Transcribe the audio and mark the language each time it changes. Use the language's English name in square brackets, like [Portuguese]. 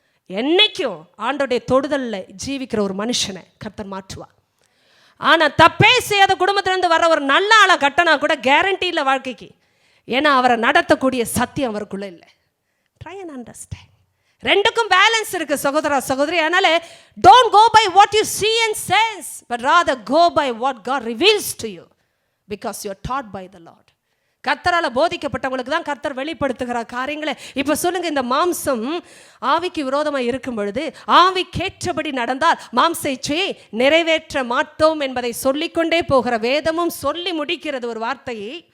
[Tamil] என்னைக்கும் ஆண்டோடைய தொடுதலில் ஜீவிக்கிற ஒரு மனுஷனை கர்த்தர் மாற்றுவார். ஆனால் தப்பே செய்யாத குடும்பத்திலேருந்து வர ஒரு நல்ல ஆளை கட்டினா கூட கேரண்டி இல்லை வாழ்க்கைக்கு. ஏன்னா அவரை நடத்தக்கூடிய சத்தியம் அவருக்குள்ளே இல்லை. [English] Try and understand. [Tamil] ரெண்டுக்கும் பேலன்ஸ் இருக்குது சகோதரா சகோதரி. அதனால [English] Don't go by what you see and sense, but rather go by what God reveals to you, because you are taught by the Lord. [Tamil] கர்த்தரால் போதிக்கப்பட்டவங்களுக்கு தான் கர்த்தர் வெளிப்படுத்துகிற காரியங்களை. இப்போ சொல்லுங்க, இந்த மாம்சம் ஆவிக்கு விரோதமாக இருக்கும் பொழுது ஆவிக்கேற்றபடி நடந்தால் மாம்ச இச்சையை நிறைவேற்ற மாட்டோம் என்பதை சொல்லிக்கொண்டே போகிற வேதமும் சொல்லி முடிக்கிறது ஒரு வார்த்தையை.